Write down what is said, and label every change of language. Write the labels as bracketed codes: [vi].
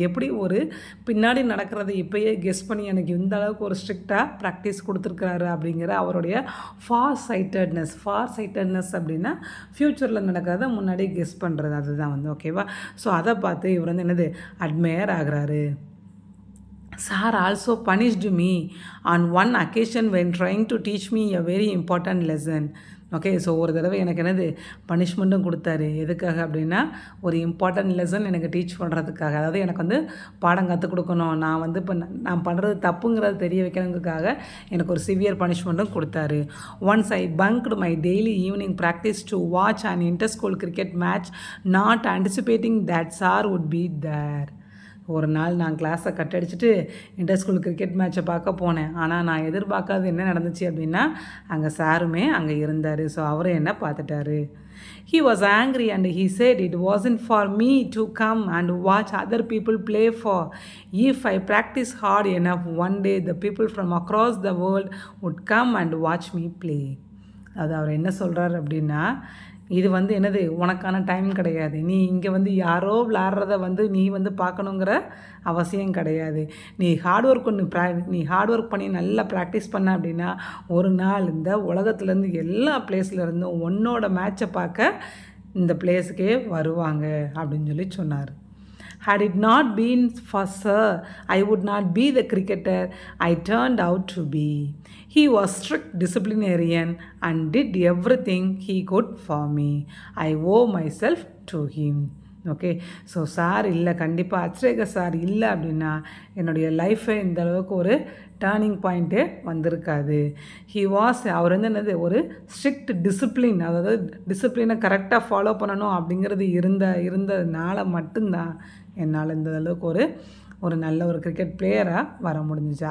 [ta] எப்படி ஒரு பின்னாடி நடக்கிறத இப்போயே கெஸ் பண்ணி எனக்கு இந்த அளவுக்கு ஒரு ஸ்ட்ரிக்டாக ப்ராக்டிஸ் கொடுத்துருக்குறாரு அப்படிங்கிற அவருடைய ஃபார் சைட்டட்னஸ் அப்படின்னா ஃப்யூச்சரில் நடக்கிறத முன்னாடியே கெஸ் பண்ணுறது, அதுதான் வந்து ஓகேவா. ஸோ அதை பார்த்து இவர் வந்து என்னது அட்மையர் ஆகிறாரு. [en] Sir also punished me on one occasion when trying to teach me a very important lesson. [ta] Okay, so ஒரு தடவை எனக்கு என்னது பனிஷ்மெண்ட்டும் கொடுத்தாரு. எதுக்காக அப்படின்னா ஒரு இம்பார்ட்டன்ட் லெசன் எனக்கு டீச் பண்ணுறதுக்காக, அதாவது எனக்கு வந்து பாடம் கற்றுக் கொடுக்கணும், நான் வந்து இப்போ நான் பண்ணுறது தப்புங்கிறது தெரிய வைக்கணுங்கிறதுக்காக எனக்கு ஒரு சிவியர் பனிஷ்மெண்ட்டும் கொடுத்தாரு. [en] Once I bunked my daily evening practice to watch an inter school cricket match not anticipating that sir would be there. [ta] ஒரு நாள் நான் கிளாஸை கட் அடிச்சுட்டு இன்டர் ஸ்கூல் கிரிக்கெட் மேட்சை பார்க்க போனேன். ஆனால் நான் எதிர்பார்க்காது என்ன நடந்துச்சு அப்படின்னா அங்கே சாருமே அங்கே இருந்தார். ஸோ அவரும் என்ன பார்த்துட்டாரு. [en] He was angry and he said it wasn't for me to come and watch other people play for. If I practice hard enough, one day the people from across the world would come and watch me play. [ta] அது அவர் என்ன சொல்கிறார் அப்படின்னா, இது வந்து என்னது உனக்கான time கிடையாது. நீ இங்கே வந்து யாரோ விளாட்றத வந்து நீ வந்து பார்க்கணுங்கிற அவசியம் கிடையாது. நீ ஹார்ட் ஒர்க் பண்ணி நல்லா ப்ராக்டிஸ் பண்ண அப்படின்னா ஒரு நாள் இந்த உலகத்துலேருந்து எல்லா பிளேஸ்லேருந்தும் உன்னோட மேட்சை பார்க்க இந்த பிளேஸுக்கே வருவாங்க அப்படின்னு சொல்லி சொன்னார். [en] Had it not been for Sir, I would not be the cricketer I turned out to be. He was strict disciplinarian and did everything he could for me. I owe myself to him. [ta] Okay, so sir இல்லை, கண்டிப்பாக Achrekar sir இல்லை அப்படின்னா என்னுடைய லைஃப்பை இந்த அளவுக்கு ஒரு turning பாயிண்ட்டே வந்திருக்காது. அவர் வந்து என்னது ஒரு ஸ்ட்ரிக்ட் டிசிப்ளின், அதாவது டிசிப்ளினை கரெக்டாக ஃபாலோ பண்ணணும் அப்படிங்கிறது இருந்ததுனால மட்டும்தான் என்னால் இந்த அளவுக்கு ஒரு நல்ல ஒரு கிரிக்கெட் பிளேயராக வர முடிஞ்சிச்சு.